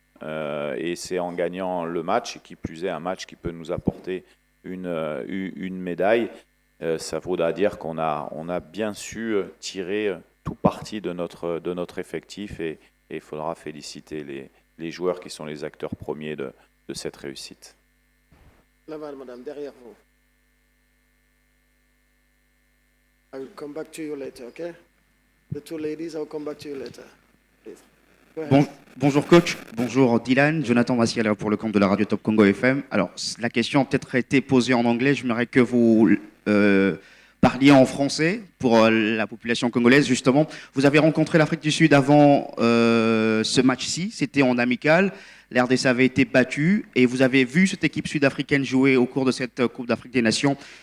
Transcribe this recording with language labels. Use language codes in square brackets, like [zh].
[fr] Et c'est en gagnant le match, et qui plus est un match qui peut nous apporter une médaille, ça vaudra dire qu'on a bien su tirer tout parti de notre effectif et il faudra féliciter les joueurs qui sont les acteurs premiers de cette réussite. Là-bas, madame, derrière vous. [en] I will come back to you later, okay? The 2 ladies, I will come back to you later. Please. [fr] Bonjour coach, bonjour Dylan, Jonathan Massiel pour le compte de la radio Top Congo FM. Alors la question a peut-être été posée en anglais, j'aimerais que vous parliez en français pour la population congolaise justement. Vous avez rencontré l'Afrique du Sud avant ce match-ci, c'était en amical, l'RDC avait été battue et vous avez vu cette équipe sud-africaine jouer au cours de cette Coupe d'Afrique des Nations.